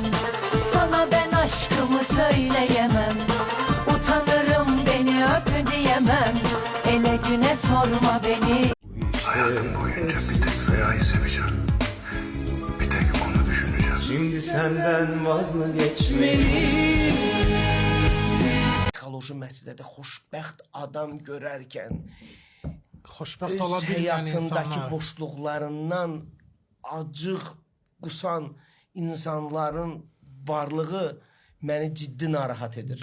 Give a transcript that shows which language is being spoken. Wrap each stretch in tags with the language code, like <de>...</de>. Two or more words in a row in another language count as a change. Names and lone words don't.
<tr>Sana ben aşkımı söyleyemem. Utanırım beni öp diyemem. Ele güne sorma beni. Hayatım boyunca bir tek Rüya'yı seveceğim. Bir tek onu düşüneceğim. Şimdi senden vaz mı geçmeli?</tr> <az>Psixoloji məsələdə xoşbəxt adam görərkən Xoşbəxt öz həyatındakı boşluqlarından acıq qusan insanların varlığı məni ciddi narahat edir.</az>